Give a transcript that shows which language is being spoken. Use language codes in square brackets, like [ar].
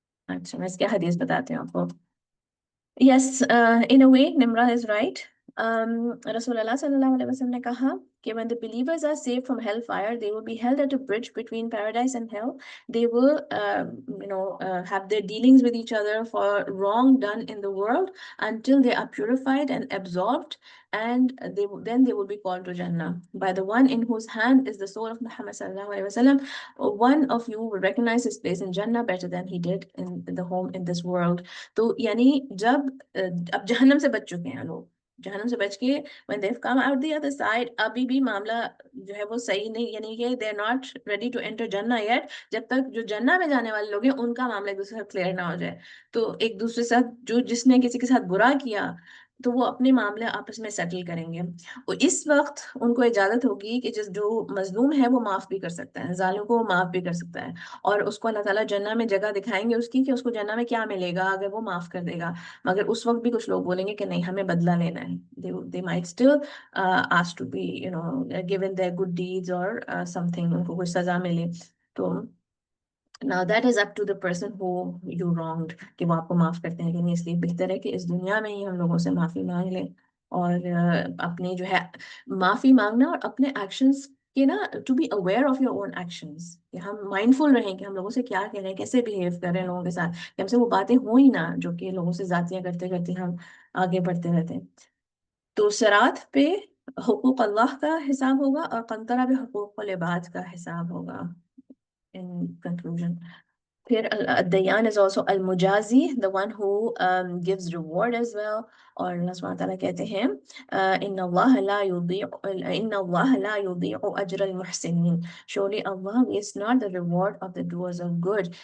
[hi] अच्छा, मैं इसके हदीस बताती हूँ आपको। [en] Yes, in a way, Nimra is right. Rasulullah sallallahu alaihi wasallam [hi] ने कहा कि [en] when the believers are saved from hellfire, they will be held at a bridge between paradise and hell. They will, have their dealings with each other for wrong done in the world until they are purified and absolved, and then they will be called to Jannah by the one in whose hand is the soul of Muhammad sallallahu alaihi wasallam. One of you will recognize his place in Jannah better than he did in the home in this world. [hi] तो यानी जब अब जहन्नम से बच चुके हैं लोग, जहन्नम से बच के [en] when they've come out the other side, [hi] अभी भी मामला जो है वो सही नहीं, यानी कि [en] they are not ready to enter [hi] जन्ना yet। जब तक जो जन्ना में जाने वाले लोग हैं उनका मामला एक दूसरे से क्लियर ना हो जाए, तो एक दूसरे के साथ जो जिसने किसी के साथ बुरा किया तो वो अपने मामले आपस में सेटल करेंगे। और इस वक्त उनको इजाजत होगी कि जिस जो मजलूम है वो माफ भी कर सकता है, जालिम को वो माफ भी कर सकता है, और उसको अल्लाह ताला जन्नत में जगह दिखाएंगे उसकी कि उसको जन्नत में क्या मिलेगा अगर वो माफ कर देगा। मगर उस वक्त भी कुछ लोग बोलेंगे कि नहीं हमें बदला लेना है। [en] they might still ask to be given their good deeds or something, [hi] उनको कोई सजा मिले। [en] तो now that is up to the person who you wronged [hi] कि वो आपको माफ करते हैं कि नहीं। इसलिए बेहतर है कि इस दुनिया में ही हम लोगों से माफी मांग लें, और अपने जो है माफी मांगना और अपने एक्शंस के ना, [en] to be aware of your own actions, [hi] कि हम माइंडफुल रहें कि हम लोगों से क्या कह रहे हैं, कैसे बिहेव कर रहे हैं लोगों के साथ, कि हमसे वो बातें हो ही ना जो कि लोगों से जातियां करते करते हम आगे बढ़ते रहते हैं। तो सरात पे हुकूक अल्लाह का हिसाब होगा और कंतरा पे हुकूक इबाद का हिसाब होगा। [en] in conclusion, [hi] फिर [en] Ad-Dayyan is also Al-Mujazi, the one who gives reward as well. [hi] और अल्लाह सुब्हानहू व तआला कहते हैं [ar] Inna Allah la yudhi'u Inna Allah la yudhi'u ajra al-muhsinin, [en] surely Allah wastes not the reward of the doers of good।